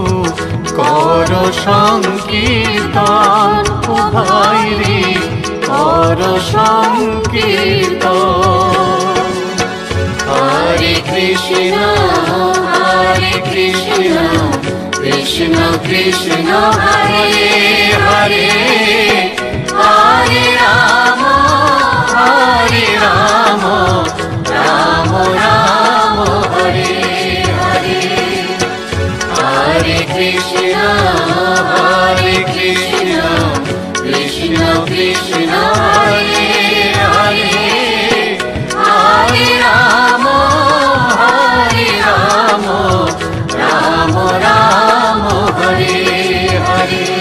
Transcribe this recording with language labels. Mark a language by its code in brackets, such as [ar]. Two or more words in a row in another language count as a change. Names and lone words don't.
[bn] কর সংকীর্তন ও ভাই রে, কর সংকীর্তন। [sa] হরে কৃষ্ণ কৃষ্ণ কৃষ্ণ হরে হরে, হরে রাম রাম রাম হরে হরে। হরে কৃষ্ণ কৃষ্ণ কৃষ্ণ হরে হরে, হরে রাম রাম রাম হরে হরে।